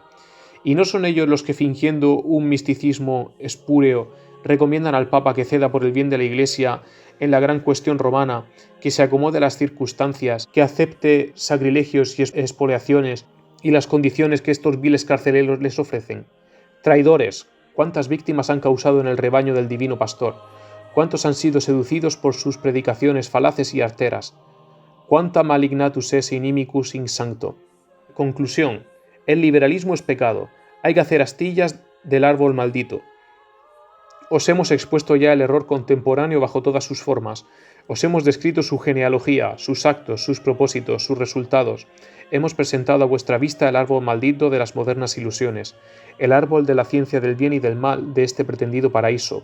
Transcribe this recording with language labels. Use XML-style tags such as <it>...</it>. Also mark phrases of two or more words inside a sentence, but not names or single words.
<es>Y no son ellos los que, fingiendo un misticismo espúreo, recomiendan al Papa que ceda por el bien de la Iglesia en la gran cuestión romana, que se acomode a las circunstancias, que acepte sacrilegios y expoliaciones y las condiciones que estos viles carceleros les ofrecen. Traidores, ¿cuántas víctimas han causado en el rebaño del divino pastor? ¿Cuántos han sido seducidos por sus predicaciones falaces y arteras?</es> <la>Quanta malignatus es inimicus in sancto.</la> <es>Conclusión. El liberalismo es pecado. Hay que hacer astillas del árbol maldito. Os hemos expuesto ya el error contemporáneo bajo todas sus formas. Os hemos descrito su genealogía, sus actos, sus propósitos, sus resultados. Hemos presentado a vuestra vista el árbol maldito de las modernas ilusiones, el árbol de la ciencia del bien y del mal de este pretendido paraíso.</es>